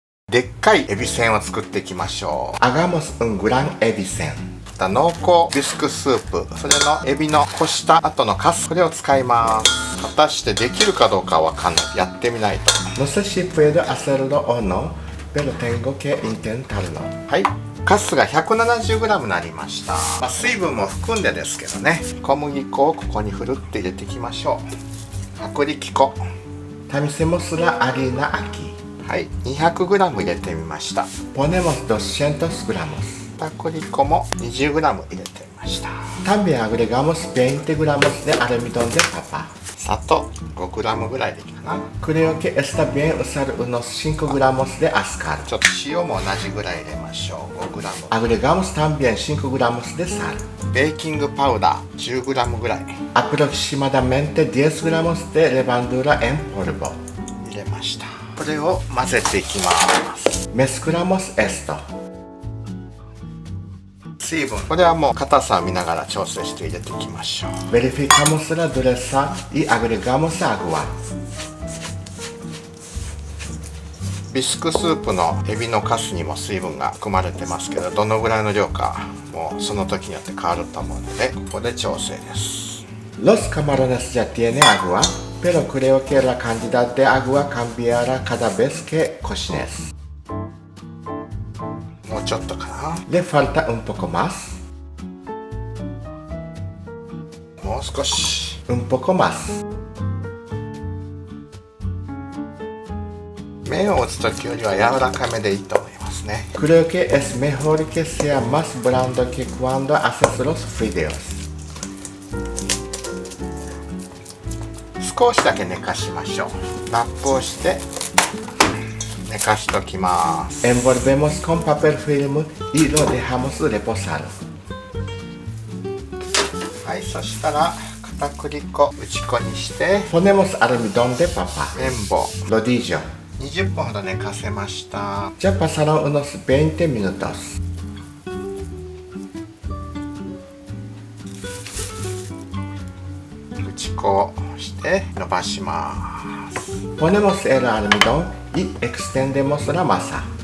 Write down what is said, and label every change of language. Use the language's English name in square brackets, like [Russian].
[Japanese] でっかいエビせんを作っていきましょう。 [Spanish] Hagamos un granエビせん。 [Japanese] 濃厚ビスクスープ、それのエビのこした後のカス、これを使います。果たしてできるかどうかわかんない。やってみないと。 [Spanish] No sé si puedo hacerlo o no, pero tengo que intentarlo。 [Japanese] はい、カスが 170g になりました。水分も含んでですけどね。小麦粉をここにふるって入れていきましょう。 [Spanish] 薄力粉。Tamizemos la harina aquí。 [Japanese] はい、200g 入れてみました。 [Spanish] Ponemos 200g。 [Japanese] 片栗粉も 20g 入れてみました。 [Spanish] También agregamos 20g de almidón de papa。 [Japanese] 砂糖 5g ぐらいでいいかな。 [Spanish] Creo que está bien usar unos 5g de azúcar。 [Japanese] ちょっと塩も同じぐらい入れましょう。 5g。 [Spanish] Agregamos también 5g de sal。 [Japanese] ベーキングパウダー 10g ぐらい。 [Spanish] Aproximadamente 10g de levadura en polvo。 [Japanese] 入れました。これを混ぜていきます。 [Spanish] Mezclamos esto。 [Japanese] 水分、これはもう硬さを見ながら調整して入れていきましょう。 [Spanish] Verificamos la dureza y agregamos agua。 [Japanese] ビスクスープのエビのカスにも水分が含まれてますけど、どのぐらいの量かもうその時によって変わると思うので、ここで調整です。 [Spanish] Los camarones ya tienen agua, pero creo que la cantidad de agua cambiará cada vez que cocines。 [Japanese] もうちょっとかな。 [Spanish] Le falta un poco más。 [Japanese] もう少し。 [Spanish] un poco más。 [Japanese] 麺を打つ時よりは柔らかめでいいと思いますね。 [Spanish] Creo que es mejor que sea más blando que cuando haces los fideos。 [Japanese] 少しだけ寝かしましょう。ラップをして寝かしときます。 [Spanish] Envolvemos con papel film y lo dejamos reposar。 [Japanese] はい、そしたら片栗粉打ち粉にして [Spanish] Ponemos almidón de papa。 [Japanese] 綿棒 rodillo。20分ほど寝かせました。 [Spanish] Ya pasaron unos 20 minutos。 [Japanese] 打ち粉をして伸ばします。 [Spanish] Ponemos el almidón y extendemos la masa。